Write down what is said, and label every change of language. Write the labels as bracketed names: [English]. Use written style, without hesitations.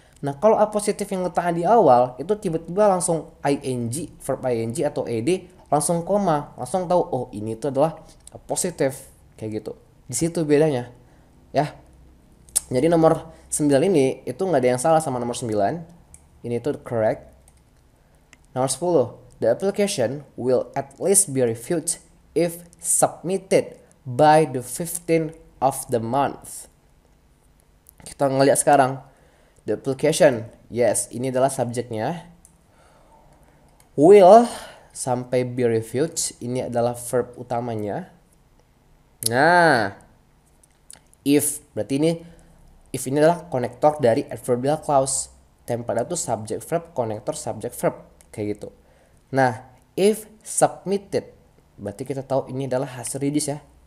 [Indonesian] Nah, kalau a positif yang letaknya di awal itu tiba-tiba langsung ing, verb ing atau ed, langsung koma, langsung tahu oh ini itu adalah a positif kayak gitu. Di situ bedanya, ya. Jadi nomor 9 ini itu nggak ada yang salah sama nomor 9. Ini itu correct. Nomor 10, [English] the application will at least be reviewed if submitted by the 15th of the month. [Indonesian] Kita ngeliat sekarang. [English] The application. [Indonesian] Yes, ini adalah subjeknya. Will sampai be reviewed. Ini adalah verb utamanya. Nah, if berarti if ini adalah konektor dari adverbial clause. Template itu subject verb, konektor subject verb kayak gitu. Nah, if submitted berarti kita tahu ini adalah hasil reduce ya.